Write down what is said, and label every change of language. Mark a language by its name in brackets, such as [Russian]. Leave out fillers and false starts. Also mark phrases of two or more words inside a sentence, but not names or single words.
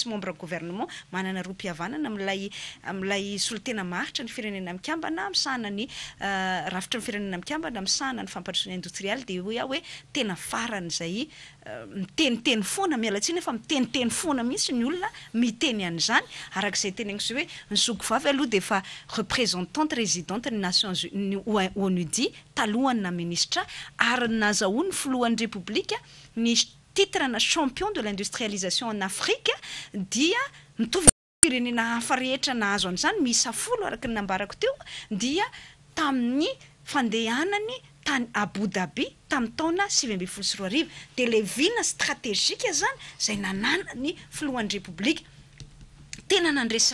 [Malagasy] misy membre gouvernement manana roim-pihavanana amin'ilay solotena maharitra ny firenena mikambana misahana ny rafitra ny firenena mikambana misahana ny fampandrosoana industrial dia hoe tena farany zay miteniteny foana mialatsiny efa miteniteny foana mihitsy ny olona miteny an'izany arak'izay teneniko zay hoe ny zoko vavy aloha dia efa [French] représentante résidente [Malagasy] ny Nations ny ONUDI talohany na ministra ary nazahoany filohan'ny République ny titre na [French] champion de l'industrialisation en Afrique [Malagasy] dia mitovy firenena hafa rehetra nahazo an'izany miisa 10 araka ny nambarako teo dia tamin'ny fandehanany tany Abu Dhabi tamin'ny taona 2024 dia le vina stratégique zany zay nanana ny filohan'ny République tena nandresy